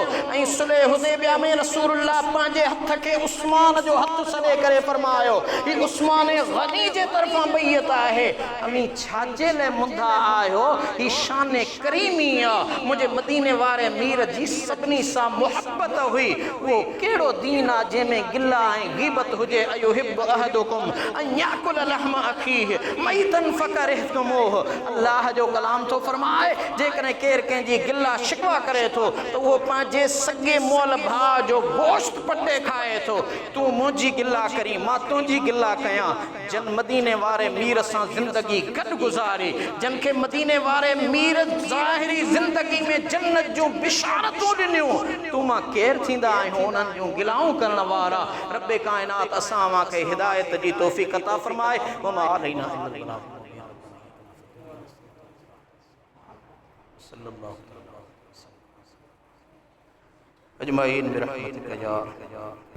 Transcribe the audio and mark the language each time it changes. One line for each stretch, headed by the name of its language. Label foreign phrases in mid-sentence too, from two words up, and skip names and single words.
Sindhi: ऐं सुलह हुदैबिया में रसूलुल्लाह पंहिंजे हथ खे उस्मान जो हथ सॾे करे फरमायो ही उस्मान गनी जे तरफां बैयत आहे। अमी छाजे ले मुंदा आयो, ही शान करीमी आ। मुझे मदीने वारे मीर जी सभिनी सां मोहब्बत हुई। वो केड़ो दीन आ जंहिंमें गिला ऐं गीबत हुजे।
Arabic: أيحب أحدكم أن يأكل لحم أخيه ميتا فكرهتموه.
Sindhi: अल्लाह जो कलाम तो फरमाए जेकॾहिं केर कंहिंजी गिला शिकवा करे थो तो वो पंहिंजे सगे मोल भाउ जो गोश्त पटे खाए थो। तू मुझी गिला करी मां तुझी गिला कया। जन मदीने वारे मीर सां जिंदगी गॾु गुज़ारी, जन के मदीने वारे मीर ज़ाहिरी जिंदगी में जन्नत जो बिशारतूं ॾिनियूं, तू मां केर थींदा आहियूं उन्हनि जूं गिलाऊं करण वारा। रब्बे कायनात असां मां खे हिदायत जी तौफ़ीक़ अता फरमाए।
Arabic: وما علينا إلا البلاغ. صلى الله عليه وسلم أجمعين برحمتك يا